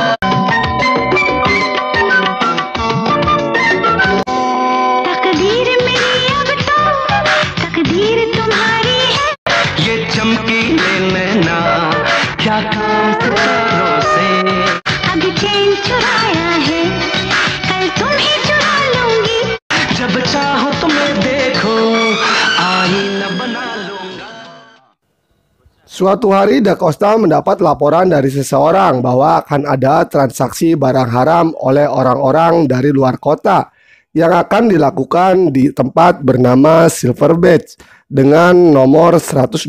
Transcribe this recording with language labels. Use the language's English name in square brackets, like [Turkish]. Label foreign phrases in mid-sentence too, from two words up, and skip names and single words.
[Hindi] तकदीर मेरी अब तो, तकदीर तुम्हारी है, ये चमकीले नैना क्या काम सितारों से, अभी चैन चुराया है, कल तुम्हें चुरा लूंगी, जब चाहो तुम्हें देखो, आईना बना लूंगा। [Indonesian] Suatu hari Da Costa mendapat laporan dari seseorang bahwa akan ada transaksi barang haram oleh orang-orang dari luar kota yang akan dilakukan di tempat bernama Silver Badge dengan nomor 123.